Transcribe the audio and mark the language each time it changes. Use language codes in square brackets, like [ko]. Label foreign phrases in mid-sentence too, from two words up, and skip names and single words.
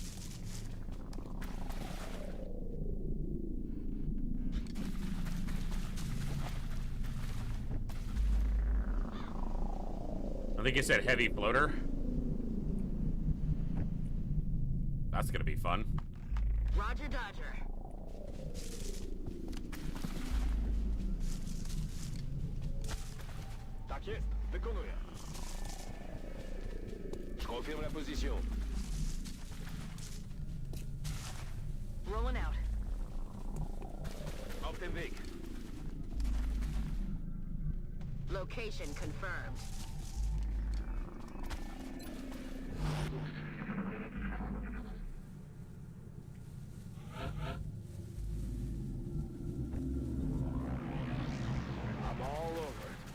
[en] I think it said heavy floater. That's gonna be fun. Roger, Dodger. [pl] Tak jest, wykonuję. [fr] Je confirme la position. [en] Rolling out. [de] Auf dem Weg. [en] Location confirmed. I'm all over.